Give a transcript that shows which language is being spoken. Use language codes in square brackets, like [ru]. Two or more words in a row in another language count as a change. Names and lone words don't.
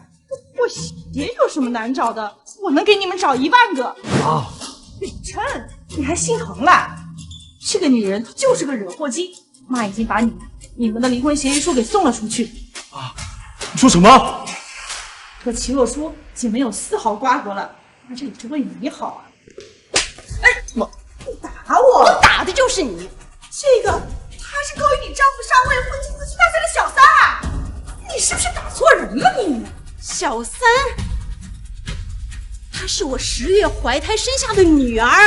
[zh] 破鞋有什麼難找的？我能給你們找1萬個。啊，美琛，你還心疼了？這個女人就是個惹禍精，媽已經把你們的離婚協議書給送了出去。啊，你說什麼？和齊若初已經沒有絲毫瓜葛了，那這也是為你好啊！哎，你打我！我打的就是你！這個他是勾引你丈夫上位混進詞曲大賽的小三啊！你是不是打錯人了你？小三，她是我10月懷胎生下的女兒。